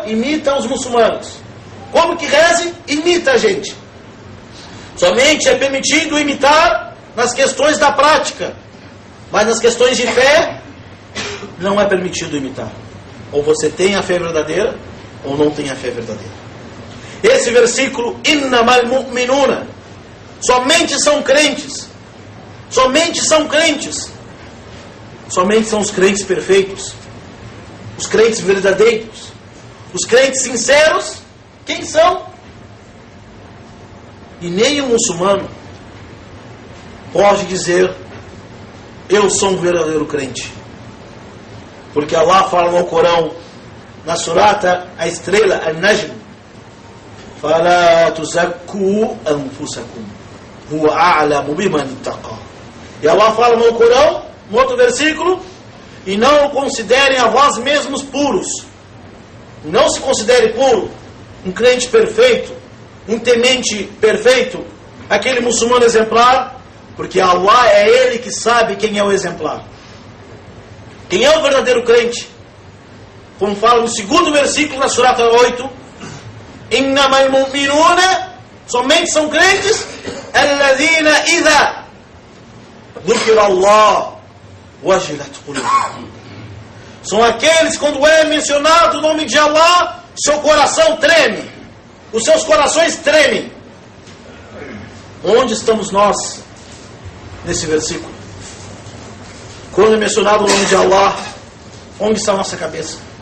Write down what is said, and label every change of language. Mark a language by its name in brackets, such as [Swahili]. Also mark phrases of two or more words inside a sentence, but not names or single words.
[Portuguese] Imita os muçulmanos. Como que reze? Imita a gente. Somente é permitido imitar nas questões da prática, mas nas questões de fé, não é permitido imitar. Ou você tem a fé verdadeira, ou não tem a fé verdadeira. Esse versículo, [Arabic] إنما المؤمنون, [Portuguese] somente são crentes, somente são crentes, somente são os crentes perfeitos, os crentes verdadeiros, os crentes sinceros. Quem são? E nem um muçulmano pode dizer, eu sou um verdadeiro crente. Porque Allah fala no Corão, na surata, a estrela, An-Najm, [Arabic] فَلَا تُزَكُّوا أَنفُسَكُمْ هُوَ أَعْلَمُ بِمَنِ اتَّقَى. [Portuguese] E Allah fala no Corão, no outro versículo, e não considerem a vós mesmos puros. Não se considere puro, um crente perfeito, um temente perfeito, aquele muçulmano exemplar, porque Allah é Ele que sabe quem é o exemplar. Quem é o verdadeiro crente? Como fala no segundo versículo da surata 8, [Arabic] إنما المؤمنون, [Portuguese] somente são crentes, [Arabic] الذين إذا ذكر الله وجلت قلوبهم. [Portuguese] São aqueles, quando é mencionado o nome de Allah, seu coração treme, os seus corações tremem. Onde estamos nós nesse versículo? Quando é mencionado o nome de Allah, onde está a nossa cabeça?